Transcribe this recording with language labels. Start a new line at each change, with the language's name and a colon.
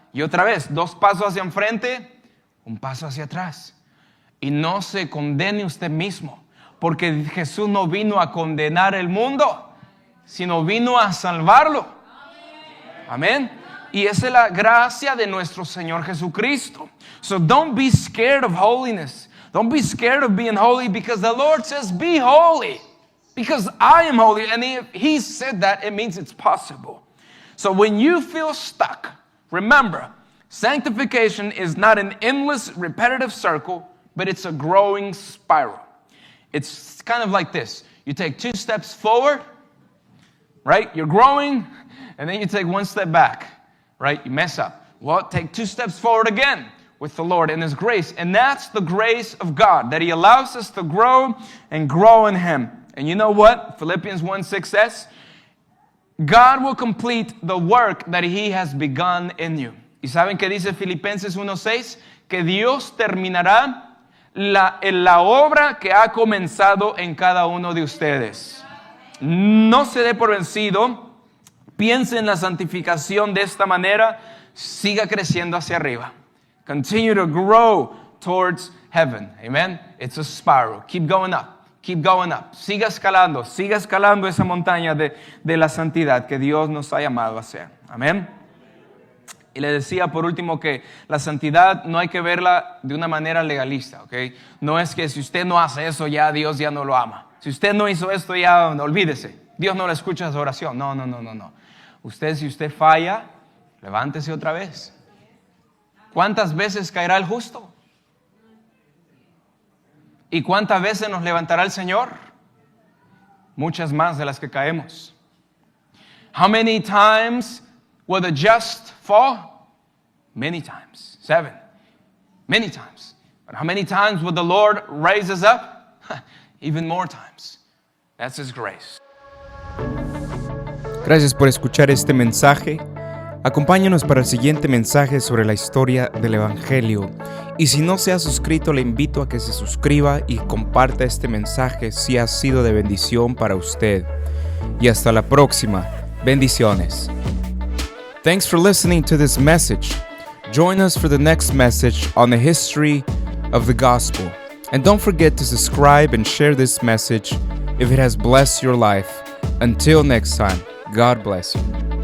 Spanish: Y otra vez, 2 pasos hacia enfrente, 1 paso hacia atrás. Y no se condene usted mismo, porque Jesús no vino a condenar el mundo, sino vino a salvarlo. Amén. Y esa es la gracia de nuestro Señor Jesucristo.
English: So don't be scared of holiness. Don't be scared of being holy, because the Lord says be holy. Because I am holy, and if he said that, it means it's possible. So when you feel stuck, remember, sanctification is not an endless, repetitive circle, but it's a growing spiral. It's kind of like this. You take 2 steps forward, right? You're growing, and then you take 1 step back, right? You mess up. Well, take 2 steps forward again with the Lord and His grace. And that's the grace of God, that He allows us to grow and grow in Him. And you know what? Philippians 1:6 says, God will complete the work that He has begun in you.
Spanish: ¿Y saben qué dice Filipenses 1:6? Que Dios terminará la obra que ha comenzado en cada uno de ustedes. No se dé por vencido. Piense en la santificación de esta manera. Siga creciendo hacia arriba.
English: Continue to grow towards heaven. Amen. It's a spiral. Keep going up. Keep going up.
Spanish: Siga escalando esa montaña de la santidad que Dios nos ha llamado a hacer. Amén. Y le decía por último que la santidad no hay que verla de una manera legalista, ¿ok? No es que si usted no hace eso ya Dios ya no lo ama. Si usted no hizo esto ya olvídese. Dios no le escucha su oración. No. Si usted falla, levántese otra vez. ¿Cuántas veces caerá el justo? ¿Y cuántas veces nos levantará el Señor? Muchas más de las que caemos.
English: How many times will the just fall? Many times. 7. Many times. But how many times will the Lord raise us up? Even more times. That's His grace.
Spanish: Gracias por escuchar este mensaje. Acompáñanos para el siguiente mensaje sobre la historia del Evangelio. Y si no se ha suscrito, le invito a que se suscriba y comparta este mensaje si ha sido de bendición para usted. Y hasta la próxima. Bendiciones.
English: Thanks for listening to this message. Join us for the next message on the history of the gospel. And don't forget to subscribe and share this message if it has blessed your life. Until next time, God bless you.